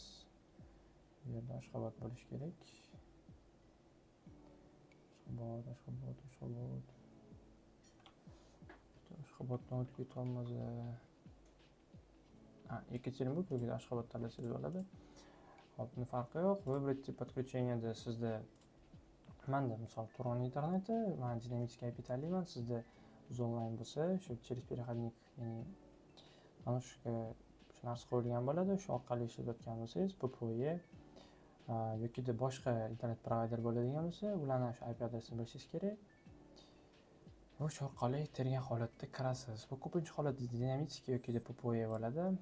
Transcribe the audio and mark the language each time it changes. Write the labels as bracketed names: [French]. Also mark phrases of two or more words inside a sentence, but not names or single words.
[Uzbek] Bu yerda Ashxobod bo'lishi kerak. Ashxoboddan o'tib ketamiz. Yekaterinburg yoki Ashxobod tanlasangiz bo'ladi. Hop, buni farqi yo'q. [Russian] Выбрать тип подключения [Uzbek] sizda manda misol Turon interneti, men dinamический IP tanlayman. Sizda onlayn bo'lsa, shu [Russian] через переходник, [Uzbek] ya'ni mana shu narsa qo'yilgan bo'ladi. Shu orqali ishlayotgan bo'lsangiz, PPOE yoki boshqa internet provayder bo'ladigan bo'lsa, ularning shu IP adresini bilishingiz kerak. O'sha orqali tergan holatda kirasiz. Bu ko'pincha holatda dinamический yoki PPOE bo'ladi.